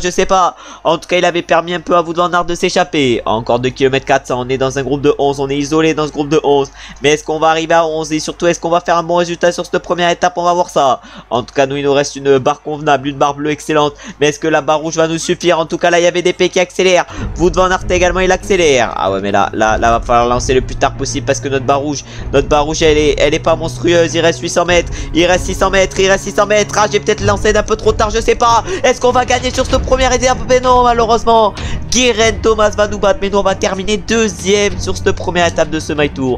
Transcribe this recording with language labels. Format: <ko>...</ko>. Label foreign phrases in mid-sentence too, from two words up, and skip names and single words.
<fr>Je sais pas. En tout cas il avait permis un peu à Wout van Aert de s'échapper. Encore 2 km 400. On est dans un groupe de 11. On est isolé dans ce groupe de 11. Mais est-ce qu'on va arriver à 11? Et surtout est-ce qu'on va faire un bon résultat sur cette première étape? On va voir ça. En tout cas nous il nous reste une barre convenable. Une barre bleue excellente. Mais est-ce que la barre rouge va nous suffire? En tout cas là il y avait des P qui accélèrent. Wout van Aert également il accélère. Ah ouais mais là va falloir lancer le plus tard possible parce que notre barre rouge elle est pas monstrueuse. Il reste 800 mètres. Il reste 600 mètres. Il reste 600 mètres. Ah j'ai peut-être lancé d'un peu trop tard. Je sais pas. Est-ce qu'on va gagner sur cette première étape? Mais non malheureusement. Guérin Thomas va nous battre, mais nous on va terminer deuxième sur cette première étape de ce My Tour.</fr>